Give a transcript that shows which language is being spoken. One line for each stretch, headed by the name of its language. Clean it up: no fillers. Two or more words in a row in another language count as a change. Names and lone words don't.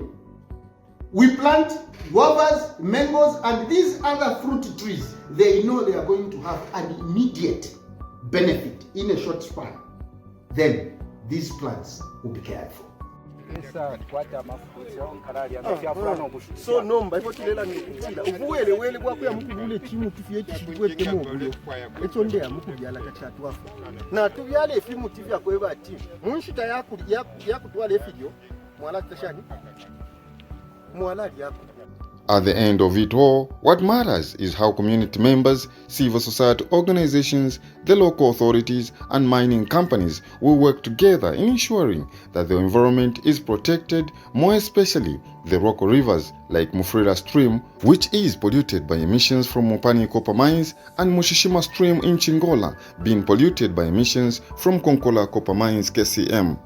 English: We plant guavas, mangoes, and these other fruit trees. They know they are going to have an immediate benefit in a short span. Then these plants will be cared for.
Bemba: So nomba ifo tulela nikutila ubuwele wele kwa kuya mukubule chimu tufiye chibwete mobulo eto ndeya mukubyala kachatu afu na tubyale efimu tivya kweba ati munshita yakutwala efidio mwala tashani mwala yako.
English: At the end of it all, what matters is how community members, civil society organizations, the local authorities, and mining companies will work together in ensuring that the environment is protected, more especially the Roko rivers like Mufrila Stream, which is polluted by emissions from Mopani copper mines, and Mushishima Stream in Chingola, being polluted by emissions from Konkola copper mines KCM.